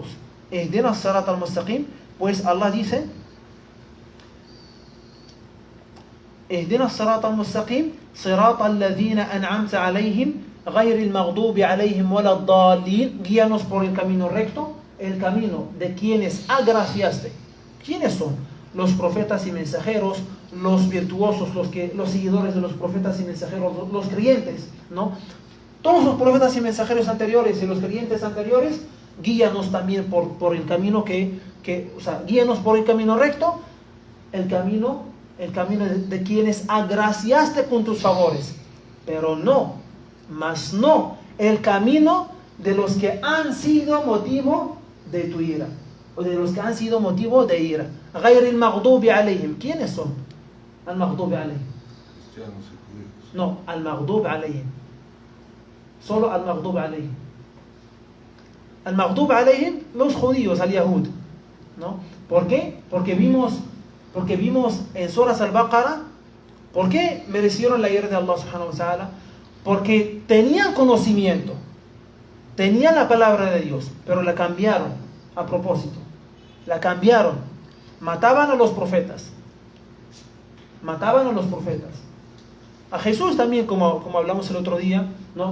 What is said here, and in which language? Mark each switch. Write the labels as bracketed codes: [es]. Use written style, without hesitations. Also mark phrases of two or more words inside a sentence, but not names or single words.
[ar] اهدنا الصراط المستقيم, [es] pues Allah dice [ar] اهدنا الصراط المستقيم صراط الذين أنعمت عليهم غير المغضوب عليهم ولا الضالين. [es] Guíanos por el camino recto, el camino de quienes agraciaste. ¿Quiénes son? Los profetas y mensajeros, los virtuosos, los seguidores de los profetas y mensajeros, los creyentes, ¿no? Todos los profetas y mensajeros anteriores y los creyentes anteriores, guíanos también por el camino o sea, guíanos por el camino recto, el camino de quienes agraciaste con tus favores, pero no el camino de los que han sido motivo de tu ira, o de los que han sido motivo de ira. [ar] غير المغضوب عليهم. [es] ¿Quiénes son? [ar] المغضوب عليهم. No, المغضوب عليهم. Solo المغضوب عليهم. المغضوب عليهم, [es] los judíos, al-yahud, ¿no? ¿Por qué? Porque vimos en Suras al-Baqarah, ¿por qué merecieron la ira de Allah [ar] سبحانه وتعالى? [es] Porque tenían conocimiento, tenían la palabra de Dios, pero la cambiaron a propósito. La cambiaron. Mataban a los profetas, mataban a los profetas. A Jesús también, como hablamos el otro día, ¿no?